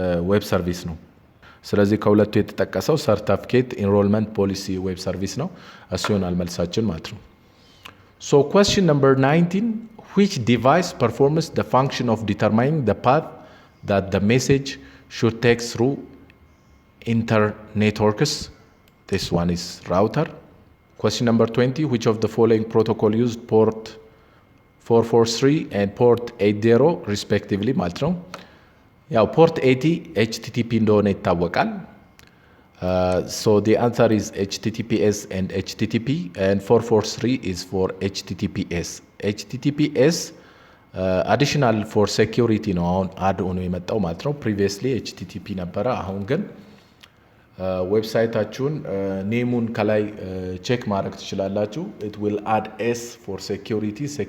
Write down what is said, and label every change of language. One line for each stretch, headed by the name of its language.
Amharic: ዌብ ሰርቪስ ነው። ስለዚህ ከሁለቱ የተጠቀሰው ሰርቲፊኬት ኢንሮልመንት ፖሊሲ ዌብ ሰርቪስ ነው። እሱ ይሆናል መልሳችን ማለት ነው።
English: So question number 19, which device performs the function of determining the path that the message should take through internetworks? This one is router. Question number 20, which of the following protocol used port 443 and port 80 respectively
Amharic: ማለት ነው። ያው ፖርት 80 HTTP እንደሆነ ይታወቃል።
English: So the answer is HTTPS and HTTP, and 443 is for HTTPS. HTTPS additional for security
Amharic: ነው አሁን አድ ሆኖ የመጣው ማለት ነው።
English: previously HTTP
Amharic: ነበረ። አሁን ግን ዌብሳይታችሁን ኔሙን ከላይ ቼክ ማድረግ ትችላላችሁ።
English: it will add S for security